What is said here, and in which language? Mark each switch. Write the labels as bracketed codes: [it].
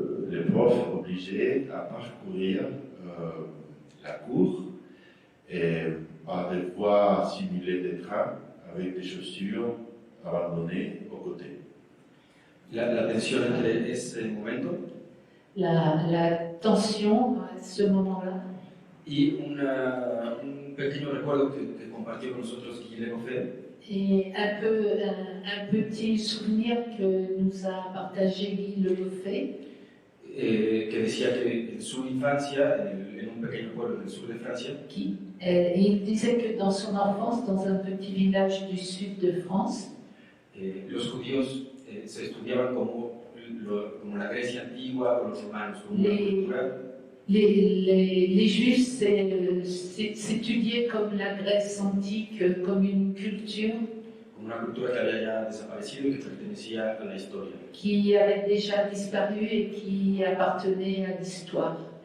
[fr] les profs obligés à parcourir la cour et par des voies simulées des trains avec des chaussures abandonnées aux côtés. [es] La tensión entre ese momento [fr] la tension à ce moment-là [es] y un pequeño recuerdo que compartió con nosotros Guillermo Fed, [fr] et un petit souvenir que nous a partagé Guy Le Goffet, [es] que decía que en su infancia, en un pequeño pueblo del sur de Francia, [fr] il disait que dans son enfance, dans un petit village du sud de France, [es] los judíos se estudiaban como la Grecia antigua o los romanos, como una cultura [fr] les Juifs s'étudiaient comme la Grèce antique, comme une culture [es] que había ya desaparecido y que pertenecía a la historia. [fr] qui avait déjà disparu et qui appartenait à l'histoire.